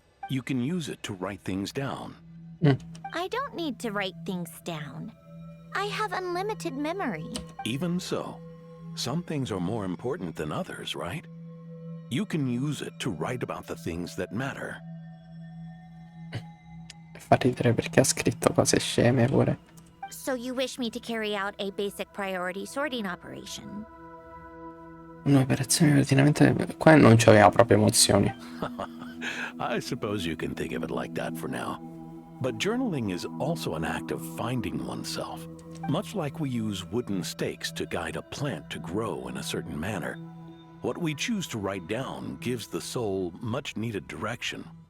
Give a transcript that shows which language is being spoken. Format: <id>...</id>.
<en>You can use it to write things down. I don't need to write things down. I have unlimited memory. Even so, some things are more important than others, right? You can use it to write about the things that matter.</en> <it>Fa ridere perché ha scritto cose sceme pure.</it> <en>So you wish me to carry out a basic priority sorting operation?</en> <it>Un'operazione di ordinamento... Qua non c'aveva proprio emozioni.</it> <en>I suppose you can think of it like that for now. But journaling is also an act of finding oneself. Much like we use wooden stakes to guide a plant to grow in a certain manner, what we choose to write down gives the soul much needed direction.</en>